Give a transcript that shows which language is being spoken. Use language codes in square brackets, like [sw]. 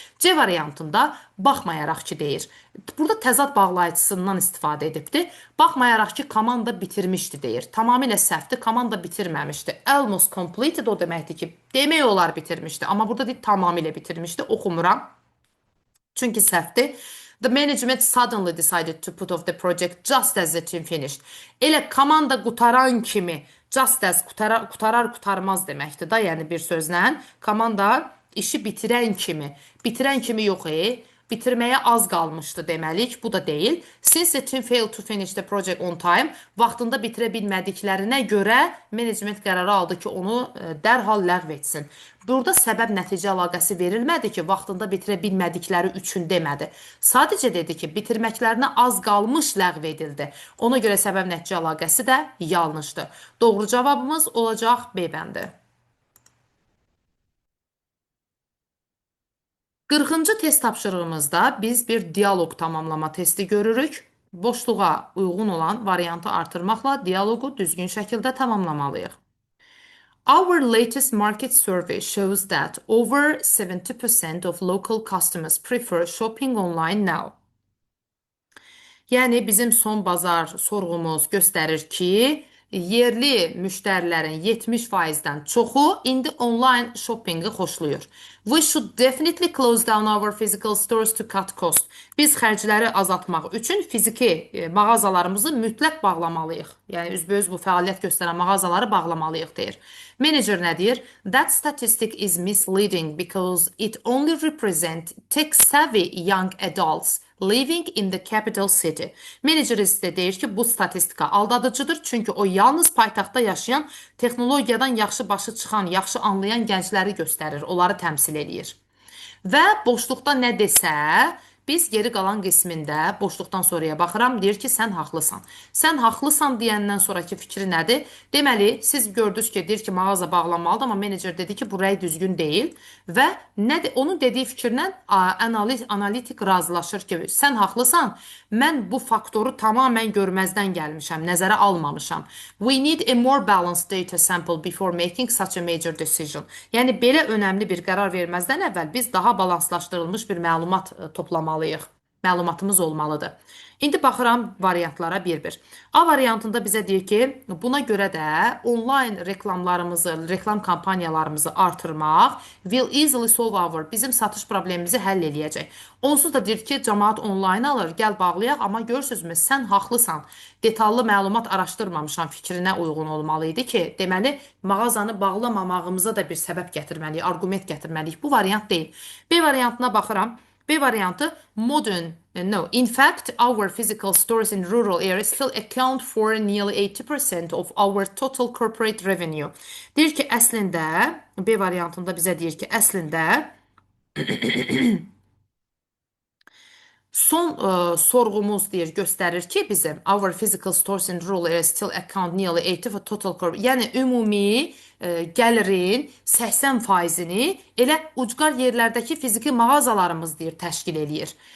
[az] C variantında baxmayaraq ki deyir. Burada təzad bağlayıcısından istifadə edibdir. Baxmayaraq ki komanda bitirmişdi deyir. Tamamilə səhvdir, komanda bitirməmişdi. [en] Almost completed [az] o deməkdir ki, demək olar bitirmişdi. Amma burada deyir tamamilə bitirmişdi. Oxumuram. Çünki səhvdir. [en] The management suddenly decided to put off the project just as the team finished. [az] Elə komanda qutaran kimi [en] just as [az] qutarar qutarmaz deməkdir da, yəni bir sözlə komanda işi bitirən kimi yox bitirməyə az qalmışdı deməlik, bu da deyil. [en] Since the team failed to finish the project on time, [az] vaxtında bitirə bilmədiklərinə görə management qərarı aldı ki, onu dərhal ləğv etsin. Burada səbəb-nəticə əlaqəsi verilmədi ki, vaxtında bitirə bilmədikləri üçün demədi. Sadəcə dedi ki, bitirməklərinə az qalmış ləğv edildi. Ona görə səbəb-nəticə əlaqəsi də yanlışdır. Doğru cavabımız olacaq B bəndi. 40-cı test tapşırığımızda biz bir dialoq tamamlama testi görürük. Boşluğa uyğun olan variantı artırmaqla dialoqu düzgün şəkildə tamamlamalıyıq. [en] Our latest market survey shows that over 70% of local customers prefer shopping online now. [az] Yəni bizim son bazar sorğumuz göstərir ki, yerli müştərilərin 70%-dən çoxu indi onlayn shoppingi xoşlayır. [en] We should definitely close down our physical stores to cut cost. [az] Biz xərcləri azaltmaq üçün fiziki mağazalarımızı mütləq bağlamalıyıq. Yəni üzbəüz bu fəaliyyət göstərən mağazaları bağlamalıyıq deyir. Menecer nə deyir? [en] That statistic is misleading because it only represents tech-savvy young adults living in the capital city. [az] Menecer isə deyir ki, bu statistika aldadıcıdır, çünki o yalnız paytaxtda yaşayan, texnologiyadan yaxşı başı çıxan, yaxşı anlayan gəncləri göstərir, onları təmsil edir. Və boşluqda nə desə, biz geri qalan qismində boşluqdan sonraya baxıram, deyir ki, sən haqlısan. Sən haqlısan deyəndən sonraki fikri nədir? Deməli, siz gördünüz ki, deyir ki, mağaza bağlanmalıdır, amma menecer dedi ki, bu rəy düzgün deyil və nədir? Onun dediyi fikirlə analitik razılaşır ki, sən haqlısan, mən bu faktoru tamamən görməzdən gəlmişəm, nəzərə almamışam. [en] We need a more balanced data sample before making such a major decision. [az] Yəni, belə önəmli bir qərar verməzdən əvvəl biz daha balanslaşdırılmış bir məlumat toplamalıyıq. Məlumatımız olmalıdır. İndi baxıram variantlara bir-bir. A variantında bizə deyir ki, buna görə də onlayn reklamlarımızı, reklam kampaniyalarımızı artırmaq [en] will easily solve our, [az] bizim satış problemimizi həll eləyəcək. Onsuz da deyir ki, cəmaat onlayn alır, gəl bağlayaq, amma görürsünüzmü, sən haqlısan, detallı məlumat araşdırmamışam fikrinə uyğun olmalı idi ki, deməli, mağazanı bağlamamağımıza da bir səbəb gətirməliyik, argument gətirməliyik. Bu variant deyil. B variantına baxıram. B variantı modern, no. [en] In fact, our physical stores in rural areas still account for nearly 80% of our total corporate revenue. [az] Deyir ki, əslində, B variantında bizə deyir ki, əslində son sorğumuz deyir, göstərir ki, bizim [en] our physical stores in rural areas still account nearly 80% for total corporate, [az] yəni ümumi gəlirin 80%-ni elə ucqar yerlərdəki fiziki mağazalarımız deyir, təşkil eləyir.